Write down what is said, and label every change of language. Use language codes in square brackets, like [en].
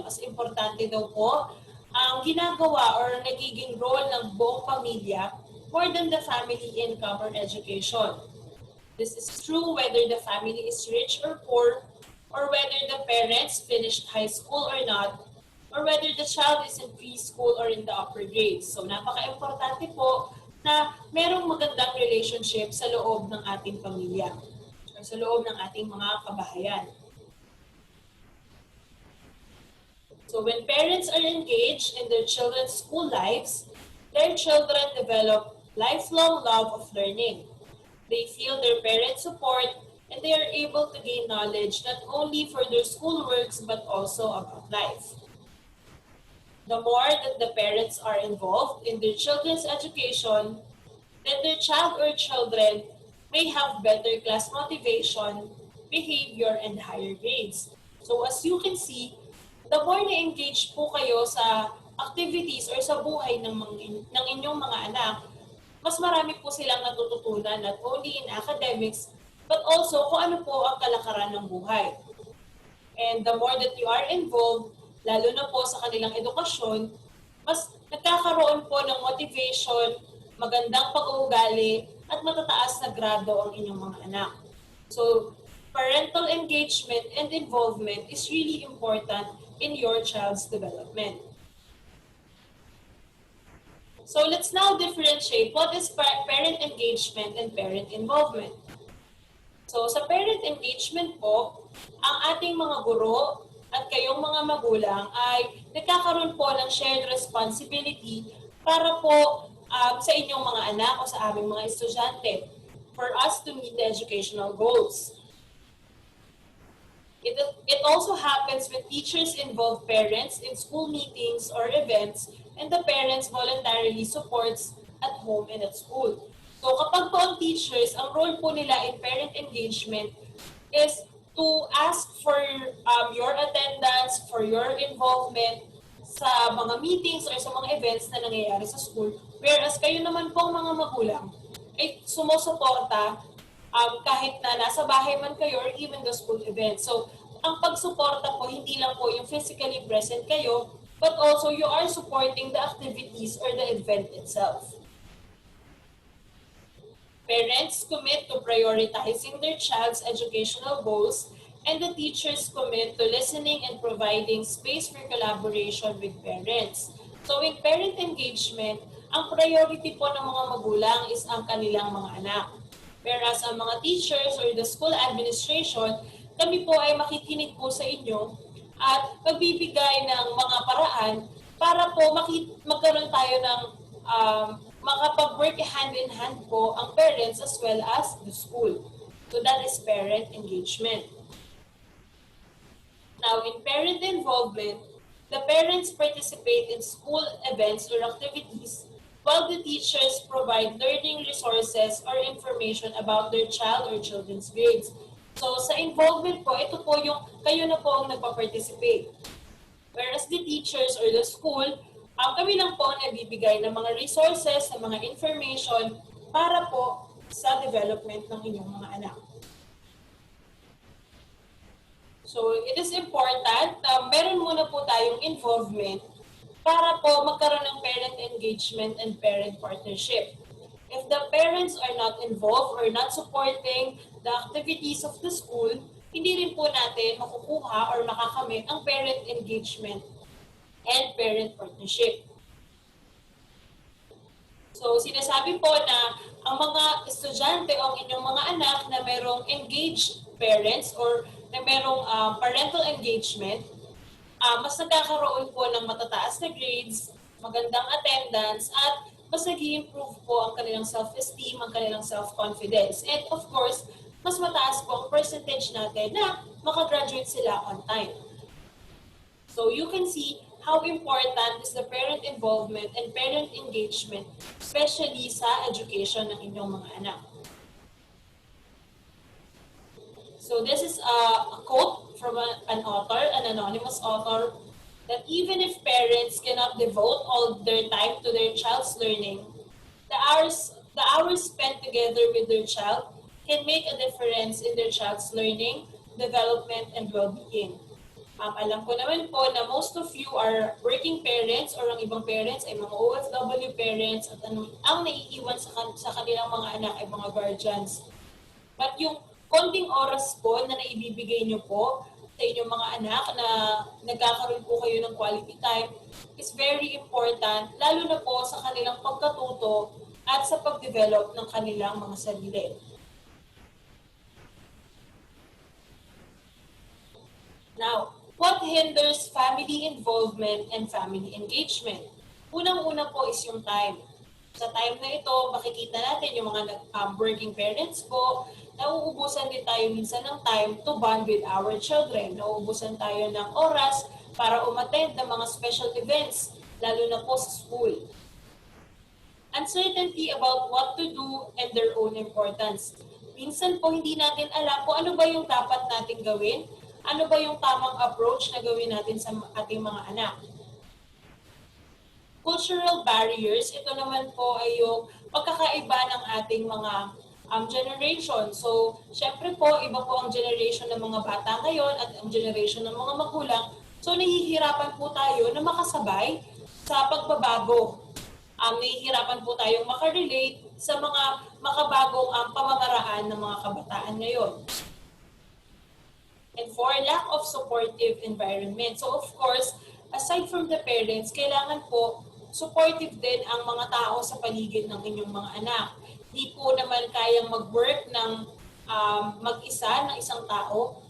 [tl] Mas importante daw po ang ginagawa or nagiging role ng buong pamilya [en] more than the family income or education. This is true whether the family is rich or poor, or whether the parents finished high school or not, or whether the child is in preschool or in the upper grades. [tl] So napaka-importante po na merong magandang relationship sa loob ng ating pamilya or sa loob ng ating mga kabahayan. [en] So when parents are engaged in their children's school lives, their children develop lifelong love of learning. They feel their parents' support and they are able to gain knowledge not only for their schoolworks but also about life. The more that the parents are involved in their children's education, then their child or children may have better class motivation, behavior, and higher grades. So as you can see, the more [tl] na-engage po kayo sa activities or sa buhay ng inyong mga anak, mas marami po silang natututunan [en] not only in academics, but also [tl] kung ano po ang kalakaran ng buhay. [en] And the more that you are involved, [tl] lalo na po sa kanilang edukasyon, mas nagkakaroon po ng motivation, magandang pag-uugali, at matataas na grado ang inyong mga anak. [en] So, parental engagement and involvement is really important in your child's development. So let's now differentiate what is parent engagement and parent involvement. [tl] So sa parent engagement po, ang ating mga guro at kayong mga magulang ay nagkakaroon po ng shared responsibility para po sa inyong mga anak o sa aming mga estudyante [en] for us to meet the educational goals. It also happens when teachers involve parents in school meetings or events and the parents voluntarily supports at home and at school. So [tl] kapag po ang [en] teachers, ang role po nila in parent engagement is to ask for your attendance, for your involvement sa mga meetings or sa mga events [tl] na nangyayari sa [en] school. [tl] Whereas kayo naman po mga magulang ay sumusuporta kahit na nasa bahay man kayo [en] or even the school event. [tl] So ang pagsuporta po, hindi lang po yung physically present kayo, [en] but also you are supporting the activities or the event itself. Parents commit to prioritizing their child's educational goals, and the teachers commit to listening and providing space for collaboration with parents. [tl] So in parent engagement, ang priority po ng mga magulang is ang kanilang mga anak. Whereas ang mga teachers or the school administration, kami po ay makikinig po sa inyo at magbibigay ng mga paraan para po magkaroon tayo ng makapag-work hand-in-hand po ang parents [en] as well as the school. So that is parent engagement. Now, in parent involvement, the parents participate in school events or activities while the teachers provide learning resources or information about their child or children's grades. [tl] So sa involvement po, ito po yung kayo na po ang nagpa-participate. [en] Whereas the teachers or the school, [tl] kami lang po ang nabibigay ng mga resources, ng mga information para po sa development ng inyong mga anak. [en] So it is important [tl] na meron muna po tayong involvement para po magkaroon ng parent engagement [en] and parent partnership. If the parents are not involved or not supporting the activities of the school, [tl] hindi rin po natin makukuha or makakamit ang [en] parent engagement and parent partnership. [tl] So sinasabi po na ang mga estudyante o ang inyong mga anak na merong engaged parents or na merong parental engagement, mas nagkakaroon po ng matataas na grades, magandang attendance, at mas nag-i-improve po ang kanilang self-esteem, ang kanilang self-confidence. And of course, mas mataas po ang percentage natin na makagraduate sila [en] on time. So you can see how important is the parent involvement and parent engagement, especially sa education [tl] ng inyong mga anak. [en] So this is a quote from an author, an anonymous author, that even if parents cannot devote all their time to their child's learning, the hours spent together with their child can make a difference in their child's learning, development, and well-being. [tl] Alam ko naman po na [en] most of you are working parents [tl] or ang ibang parents ay mga OFW parents at ang naiiwan sa kanilang mga anak ay mga guardians. But yung konting oras po na naibibigay nyo po sa inyong mga anak na nagkakaroon po kayo ng quality time [en] is very important, [tl] lalo na po sa kanilang pagkatuto at sa pag-develop ng kanilang mga sarili. [en] Now, what hinders family involvement and family engagement? [tl] Unang-una po is yung time. Sa time na ito, makikita natin yung mga working parents po, nauubusan din tayo minsan ng time [en] to bond with our children. [tl] Nauubusan tayo ng oras para umattend ng mga special events, lalo na po sa school. [en] Uncertainty about what to do and their own importance. [tl] Minsan po hindi natin alam kung ano ba yung dapat natin gawin, ano ba yung tamang approach na gawin natin sa ating mga anak. Cultural barriers, ito naman po ay yung pagkakaiba ng ating mga generation. So, syempre po, iba po ang generation ng mga bata ngayon at ang generation ng mga magulang. So, nahihirapan po tayo na makasabay sa pagbabago. Nahihirapan po tayong makarelate sa mga makabagong pamamaraan ng mga kabataan ngayon. [en] And for lack of supportive environment. So of course, aside from the parents, [tl] kailangan po supportive din ang mga tao sa paligid ng inyong mga anak. Hindi po naman kayang mag-work ng mag-isa ng isang tao.